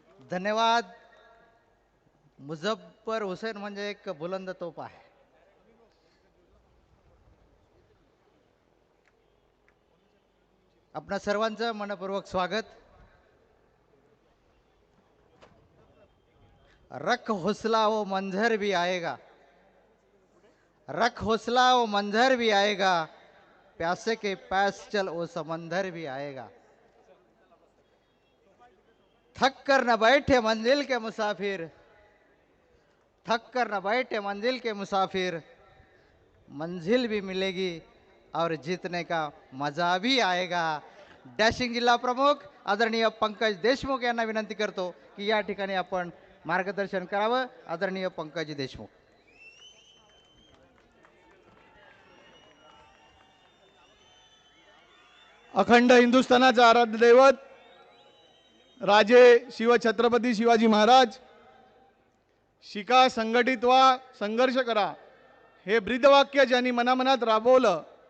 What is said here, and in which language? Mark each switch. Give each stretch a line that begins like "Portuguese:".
Marathi: धन्यवाद. मुझफ्फर हुसेन म्हणजे एक बुलंद तोफ आहे. आपणा सर्वांचं मनपूर्वक स्वागत.
Hindi: रख हौसला वो मंजर भी आएगा, रख हौसला वो मंजर भी आएगा, प्यासे के पास चल वो समंदर भी आएगा. थक कर न बैठे मंजिल के मुसाफिर, थक कर न बैठे मंजिल के मुसाफिर, मंजिल भी मिलेगी और जीतने का मजा भी आएगा.
Marathi: डॅशिंग जिल्हा प्रमुख आदरणीय पंकज देशमुख यांना विनंती करतो की या ठिकाणी आपण मार्गदर्शन करावं. आदरणीय पंकज देशमुख. अखंड हिंदुस्थानाचा आराध्य दैवत राजे शिवछत्रपती शिवाजी महाराज, शिका, संघटित व्हा, संघर्ष करा, हे ब्रीदवाक्य ज्यांनी मनामनात राबवलं,